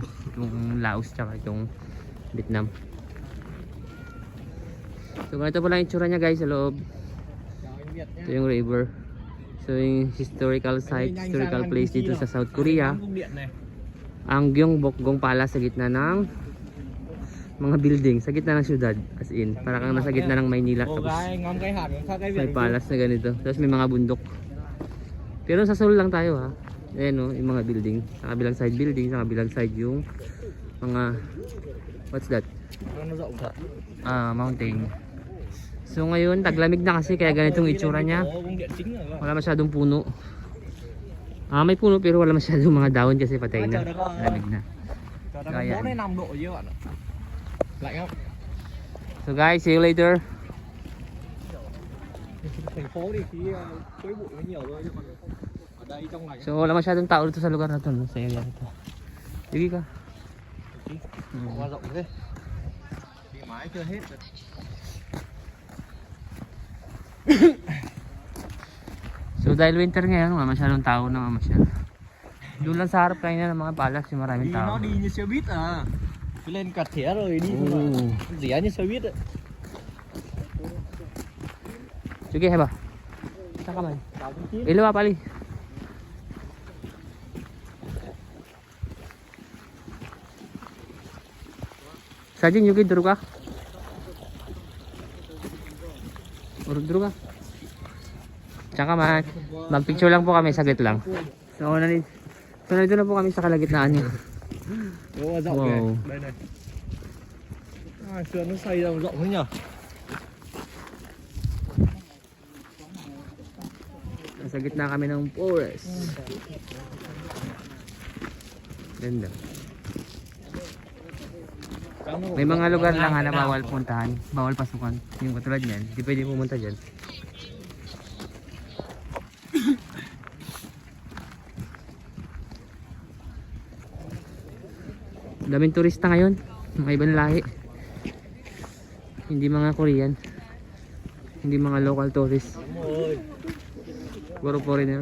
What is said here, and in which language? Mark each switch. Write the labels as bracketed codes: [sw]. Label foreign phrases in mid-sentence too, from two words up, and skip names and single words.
[tl] Yung Laos tsaka itong Vietnam. So ganito pala yung itsura niya guys sa loob. Ito yung river. So yung [en] historical site, historical place [tl] dito sa South Korea. Ang Gyeongbokgung Palace sa gitna ng mga building, sa gitna ng syudad. [en] As in, [tl] para kang nasa gitna ng Maynila. Tapos may palace na ganito. Tapos may mga bundok. Pero sa Seoul lang tayo ha. Ayan o, yung mga building. Sa kabilang [en] side building, [tl] sa kabilang side yung mga, [en] what's that? [tl] Mountain. So ngayon, taglamig na kasi kaya ganitong itsura niya. Wala masyadong puno. May puno pero wala masyadong mga dahon kasi patay na. Lamig na. Kaya. [en] So guys, see you later. [tl] So wala masyadong tao dito sa lugar na to, no? Sa area nito. Sige ka. [vi] Qua rộng thế. Đi mãi chưa hết rồi. [tl] So dahil winter ngayon, wala masyadong tao na mamasyal. Doon lang sa harap kanina ng mga palace, yung maraming [vi] Đi [tl] tao. [vi] nó đi như xe buýt à. Cứ lên cặt thẻ rồi đi thôi mà. Rẻ như xe buýt ấy. Sige, heba. Saka man. Ilawa pali. Sajin yung duro ka. Duro ka. Tsaka man. [tl] Mag-picture lang po kami, saglit lang. So nandito na po kami sa kalagitnaan niya. [vi] Ủa, rộng Wow. kìa. Đây này. Xưa nó xây ra rộng thế nhở. [tl] Nasa gitna kami ng forest. Ganda. May mga lugar lang na bawal puntahan, bawal pasukan. Yung katulad niyan, hindi pwede pumunta dyan. Daming turista ngayon, mga ibang lahi. Hindi mga Korean, hindi mga [en] local tourists, Ôi, [tl] puro foreigner.